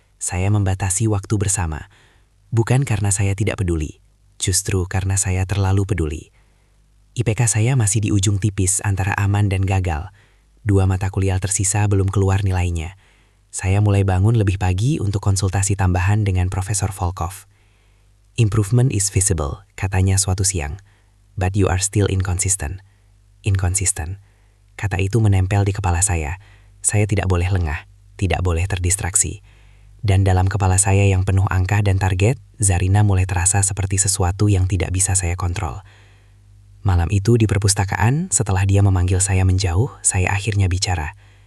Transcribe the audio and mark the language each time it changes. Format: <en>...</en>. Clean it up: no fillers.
<id>Saya membatasi waktu bersama. Bukan karena saya tidak peduli, justru karena saya terlalu peduli. IPK saya masih di ujung tipis antara aman dan gagal. 2 mata kuliah tersisa belum keluar nilainya. Saya mulai bangun lebih pagi untuk konsultasi tambahan dengan Profesor Volkov.</id> <en>Improvement is visible,</en> <id>katanya suatu siang.</id> <en>But you are still inconsistent.</en> <id>Inconsistent. Kata itu menempel di kepala saya. Saya tidak boleh lengah, tidak boleh terdistraksi. Dan dalam kepala saya yang penuh angka dan target, Zarina mulai terasa seperti sesuatu yang tidak bisa saya kontrol. Malam itu di perpustakaan, setelah dia memanggil saya menjauh, saya akhirnya bicara.</id>